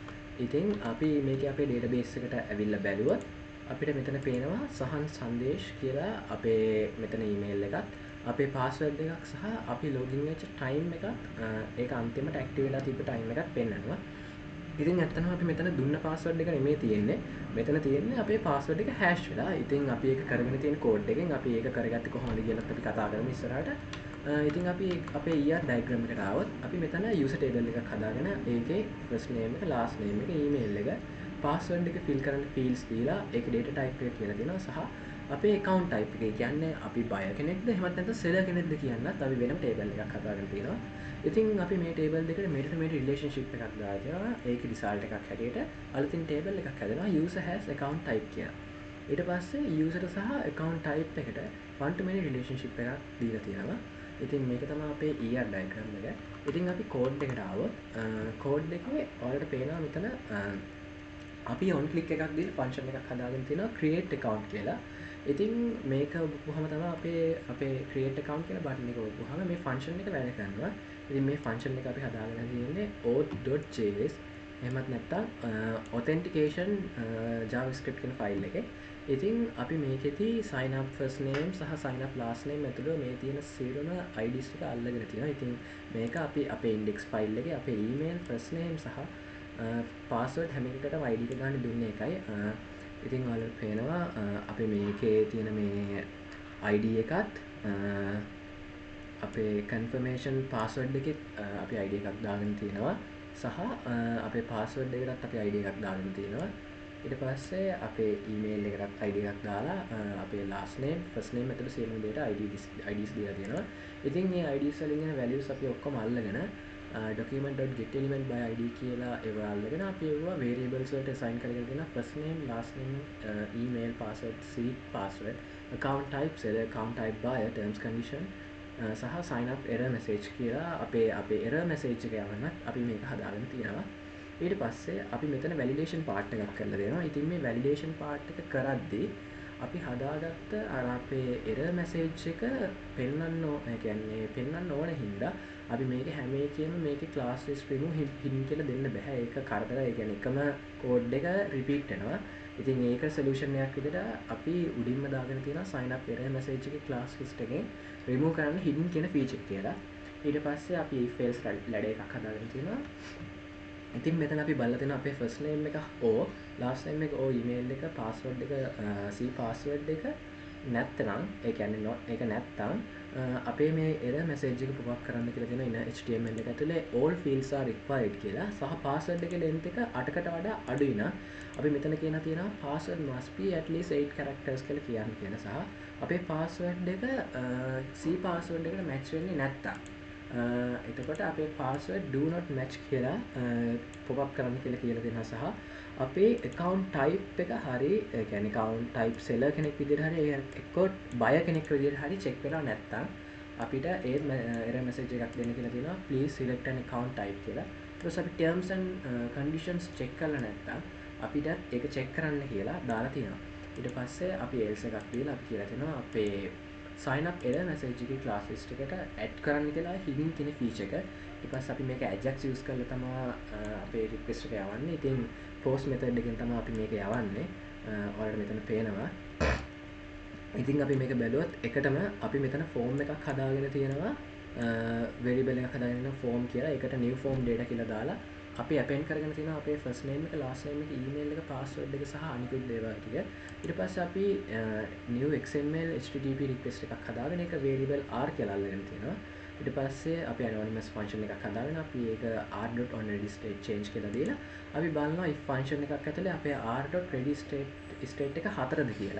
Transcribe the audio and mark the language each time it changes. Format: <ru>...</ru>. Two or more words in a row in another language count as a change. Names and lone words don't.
<si>ඉතින් අපි මේකේ අපේ database එකට ඇවිල්ලා බැලුවොත් අපිට මෙතන පේනවා සහන් සංදේශ් කියලා අපේ මෙතන email එකත් අපේ password එකක් සහ අපි login වෙච්ච time එකත් ඒක අන්තිමට active වෙලා තිබ්බ time එකත් පෙන්නනවා. ඉතින් ඇත්තටම අපි මෙතන දුන්න password එක නෙමෙයි තියෙන්නේ. මෙතන තියෙන්නේ අපේ password එක hash වෙලා. ඉතින් අපි ඒක කරගෙන තියෙන code එකෙන් අපි ඒක කරගත්තේ කොහොමද කියලාත් අපි කතා කරමු ඉස්සරහට. ඉතින් අපි අපේ</si> <en>ER diagram</en> <si>එකට ආවොත් අපි මෙතන</si> <en>user table</en> <si>එකක් හදාගෙන ඒකේ</si> <en>first name</en> <si>එක</si> <en>last name</en> <si>එක email එක password එක fill කරන්න fields දීලා ඒකේ</si> <en>data type</en> <si>එක කියලා දෙනවා සහ අපේ</si> <en>account type</en> <si>එක කියන්නේ අපි buyer කෙනෙක්ද එහෙමත් නැත්නම් seller කෙනෙක්ද කියන්නත් අපි වෙනම table එකක් හදාගෙන තියෙනවා. ඉතින් අපි මේ table දෙකට මෙතන මේ relationship එකක් දාලා තියෙනවා. ඒකේ result එකක් හැටියට අලුතින් table එකක් හදනවා</si> <en>user has account type</en> <si>කියලා. ඊට පස්සේ user සහ</si> <en>account type</en> <si>එකට</si> <en>one to many relationship</en> <si>එකක් දීලා තියෙනවා. ඉතින් මේක තමයි අපේ</si> <en>ER diagram</en> <si>එක. ඉතින් අපි code එකට ආවොත් code එකේ ඔයාලට පේනවා මෙතන අපි</si> <en>on click</en> <si>එකක් දීලා function එකක් හදාගෙන තියෙනවා</si> <en>create account</en> <si>කියලා. ඉතින් මේක ඔබපුවාම තමයි අපේ</si> <en>create account</en> <si>කියලා button එක ඔබපුවාම මේ function එක වැඩ කරනවා. ඉතින් මේ function එක අපි හදාගෙන තියෙන්නේ auth.js එහෙමත් නැත්නම්</si> <en>authentication javascript</en> <si>කියන file එකේ. ඉතින් අපි මේකෙදී</si> <en>sign up first name</en> <si>සහ</si> <en>sign up last name</en> <si>ඇතුළු මේ තියෙන සියලුම IDs ටික අල්ලගෙන තියෙනවා. ඉතින් මේක අපි අපේ</si> <en>index file</en> <si>එකේ අපේ</si> <en>email first name</en> <si>සහ password හැම එකකටම ID එක ගන්න දුන්නේ එකයි. ඉතින් ඔයාලට පේනවා අපි මේකේ තියෙන මේ ID එකත් අපේ</si> <en>confirmation password</en> <si>එකෙත් අපි ID එකක් දාගෙන තියෙනවා සහ අපේ password එකකටත් අපි ID එකක් දාගෙන තියෙනවා. ඊට පස්සේ අපේ email එකටත් ID එකක් දාලා අපේ</si> <en>last name first name</en> <si>ඇතුළු සියලුම දේට IDs දීලා තියෙනවා. ඉතින් මේ IDs වලින් එන values අපි ඔක්කොම අල්ලගෙන</si> <en>document.getElement by ID</en> <si>කියලා ඒවා අල්ලගෙන අපි ඒවා variables වලට assign කරගෙන දෙනවා</si> <en>first name last name email password seed password account type seller account type buyer terms condition</en> <si>සහ</si> <en>sign up error message</en> <si>කියලා අපේ</si> <en>error message</en> <si>එක යවන්නත් අපි මේක හදාගෙන තියෙනවා. ඊට පස්සේ අපි මෙතන</si> <en>validation part</en> <si>එකක් කරලා දෙනවා. ඉතින් මේ</si> <en>validation part</en> <si>එක කරද්දී අපි හදාගත්ත අර අපේ</si> <en>error message</en> <si>එක පෙන්වන්න ඕන හින්දා අපි මේකේ හැම එකෙම මේකේ</si> <en>class list remove hidden</en> <si>කියලා දෙන්න බෑ. ඒක කරදරයි. ඒ කියන්නේ එකම code එක repeat වෙනවා. ඉතින් ඒක සොලියුෂන් එකක් විදිහට අපි උඩින්ම දාගෙන තියෙනවා</si> <en>sign up error message</en> <si>එකේ</si> <en>class list</en> <si>එකෙන් remove කරන්න hidden කියන feature කියලා. ඊට පස්සේ අපි</si> <en>if else ladder</en> <si>එකක් හදාගෙන තියෙනවා. ඉතින් මෙතන අපි බලලා තියෙනවා අපේ</si> <en>first name</en> <si>එක O,</si> <en>last name</en> <si>එක O, email එක, password එක</si> <en>C password</en> <si>එක නැත්නම් ඒ කියන්නේ not ඒක නැත්නම් අපේ මේ</si> <en>error message</en> <si>එක</si> <en>pop up</en> <si>කරන්න කියලා තියෙනවා</si> <en>in HTML</en> <si>එක ඇතුලේ</si> <en>all fields are required</en> <si>කියලා. සහ password එකේ length එක 8කට වඩා අඩුයි නම් අපි මෙතන කියන තියෙනවා</si> <en>password must be at least 8 characters</en> <si>කියලා කියන්න කියන සහ අපේ password එක</si> <en>C password</en> <si>එකට match වෙන්නේ නැත්තම් එතකොට අපේ</si> <en>password do not match</en> <si>කියලා</si> <en>pop up</en> <si>කරන්න කියලා දෙනවා සහ අපේ</si> <en>account type</en> <si>එක හරි ඒ කියන්නේ</si> <en>account type seller</en> <si>කෙනෙක් විදිහට හරි එක්ක buyer කෙනෙක් විදිහට හරි check වෙලා නැත්තම් අපිට ඒ</si> <en>error message</en> <si>එකක් දෙන්න කියලා තියෙනවා</si> <en>please select an account type</en> <si>කියලා. ඊට පස්සේ අපි</si> <en>terms and conditions</en> <si>check කරලා නැත්තම් අපිට ඒක check කරන්න කියලා දාලා තියෙනවා. ඊට පස්සේ අපි else එකක් දීලා අපි කියලා තියෙනවා අපේ</si> <en>sign up error message</en> <si>එකේ</si> <en>class list</en> <si>එකට add කරන්න කියලා hidden කියන feature එක. ඊට පස්සේ අපි මේක ajax use කරලා තමයි අපේ request එක යවන්නේ. ඉතින්</si> <en>post method</en> <si>එකෙන් තමයි අපි මේක යවන්නේ. ඔයාලට මෙතන පේනවා. ඉතින් අපි මේක බැලුවොත් එකටම අපි මෙතන form එකක් හදාගෙන තියෙනවා. variable එකක් හදාගෙන තියෙනවා form කියලා. ඒකට</si> <en>new form data</en> <si>කියලා දාලා අපි append කරගෙන තියෙනවා අපේ</si> <en>first name</en> <si>එක,</si> <en>last name</en> <si>එක, email එක, password එක සහ අනිකුත් දේවල් ටික. ඊට පස්සේ අපි</si> <en>new XML HTTP request</en> <si>එකක් හදාගෙන ඒක</si> <en>variable r</en> <si>කියලා අල්ලගෙන තියෙනවා. ඊට පස්සේ අපි</si> <en>anonymous function</en> <si>එකක් හදාගෙන අපි ඒක</si> <en>r.onReadyState change</en> <si>කියලා දීලා අපි බලනවා</si> <en>if function</en> <si>එකක් ඇතුලේ අපේ r.readyState එක 4ද කියලා.</si>